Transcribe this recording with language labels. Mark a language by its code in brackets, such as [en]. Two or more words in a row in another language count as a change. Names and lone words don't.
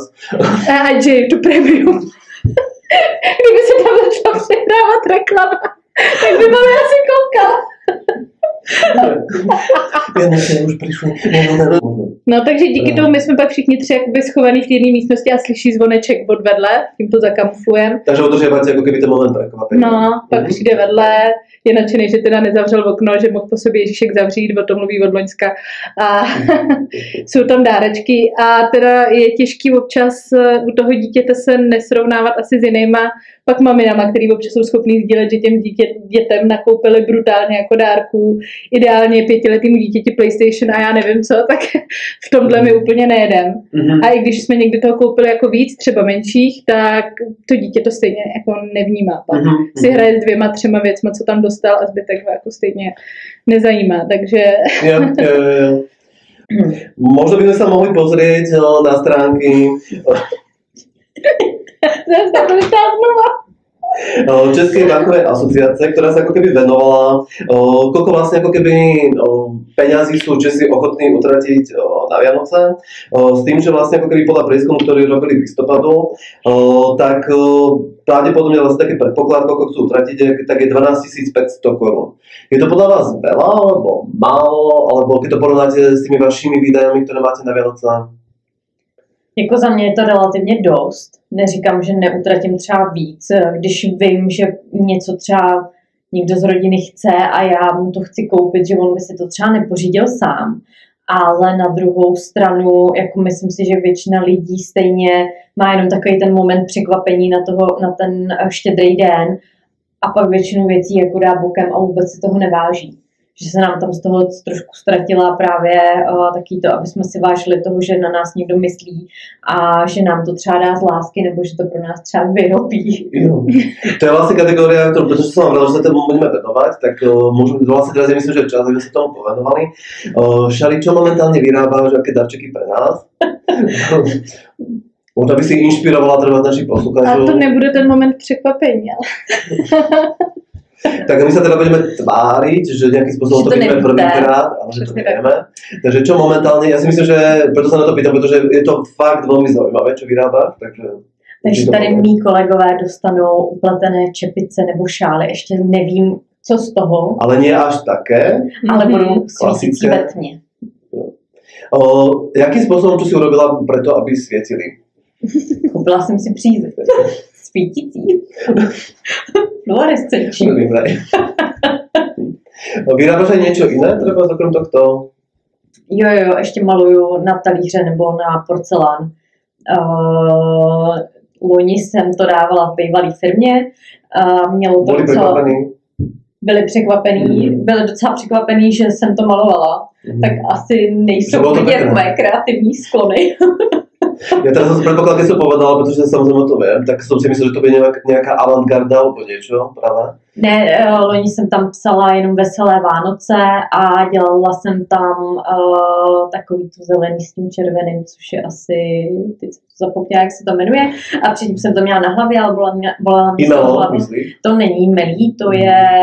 [cs] A že je to premium. Kdyby se tam začala přihrávat reklama, tak by to asi koukal. [sk] Vianoce už prišli. [cs] No takže díky tomu my jsme pak všichni tři jakoby schovaní v jedné místnosti a slyší zvoneček od vedle, tím to zakamuflujeme. [sk] Takže udržiavate ako keby ten moment prekvapení. [cs] No, pak přijde vedle, je nadšený, že teda nezavřel okno, že mohl po sobě Ježíšek zavřít, o tom mluví od loňska. A jsou tam dárečky a teda je těžký občas u toho dítěte se nesrovnávat asi s jinýma pak maminama, který občas jsou schopný sdílet, že těm dětem nakoupili brutálně jako dárků, ideálně 5letýmu dítěti PlayStation a já nevím co, tak v tomhle my úplně nejedem. A i když jsme někdy toho koupili jako víc, třeba menších, tak to dítě to stejně jako nevnímá. Pak si hraje s 2-3 věcma, co tam dostal a zbytek ho jako stejně nezajímá, takže... [sk] Možno by sme sa mohli pozrieť na stránky Českej bankovej asociácie, ktorá sa ako keby venovala, koľko vlastne ako keby peňazí sú Česi ochotní utratiť na Vianoce, s tým, že vlastne ako keby podľa prieskumu, ktorý robili v listopadu, tak pravdepodobne vlastne taký predpoklad, koľko chcú utratiť, tak je 12 500 korún. Je to podľa vás veľa, alebo málo, alebo keď to porovnáte s tými vašimi výdajami, ktoré máte na Vianoce? [cs] Jako za mě je to relativně dost. Neříkám, že neutratím třeba víc, když vím, že něco třeba někdo z rodiny chce a já mu to chci koupit, že on by si to třeba nepořídil sám. Ale na druhou stranu, jako myslím si, že většina lidí stejně má jenom takový ten moment překvapení na ten štědrý den a pak většinu věcí jako dá bokem a vůbec si toho neváží. Že se nám tam z toho trošku ztratila právě taky to, aby jsme si vážili toho, že na nás někdo myslí a že nám to třeba dá z lásky, nebo že to pro nás třeba vyrobí. Jo. [sk] To je vlastne kategória, pretože som vám vrala, že sa tomu budeme venovať, tak môžeme vlastne teraz, ja myslím, že čas, aby sa tomu povenovali. Šali, čo momentálne vyrábaš, aké darčeky pre nás? Možná by si inšpirovala treba našich posluchačov. [cs] A to nebude ten moment překvapení, ale... [sk] Tak my sa teda budeme tváriť, že nejakým spôsobom to vidíme prvýkrát, ale že to nevieme. Takže čo momentálne, ja si myslím, že preto sa na to pýtam, pretože je to fakt veľmi zaujímavé, čo vyrábáš. [cs] Takže tady mý kolegové dostanou upletené čepice nebo šály, ještě nevím, co z toho. [sk] Ale nie až také. [cs] Ale budou svítící ve tmě. [sk] Jakým spôsobom, čo si urobila preto, aby svietili? [cs] Koupila jsem si přízeň. Svítící. Fluorescenční. [sk] Vyrábaš aj niečo iné, treba okrem tohto? [cs] Jo, ještě maluju na talíře nebo na porcelán. Loni jsem to dávala v bývalé firmě. Mělo to byli překvapení. Byli docela překvapení, že jsem to malovala. Tak asi nejsou vidět moje kreativní sklony. [sk] Ja teraz som predpoklad, keď som povedala, pretože samozrejme to viem, tak som si myslel, že to bude nejaká avantgarda alebo niečo, práve? [cs] Ne, loni jsem tam psala jenom Veselé Vánoce a dělala jsem tam takový tu zelený s tím červeným, což je asi, teď zapomněla, jak se to jmenuje, a předtím jsem to měla na hlavě, ale bola mě hlavu. To není melí, to je...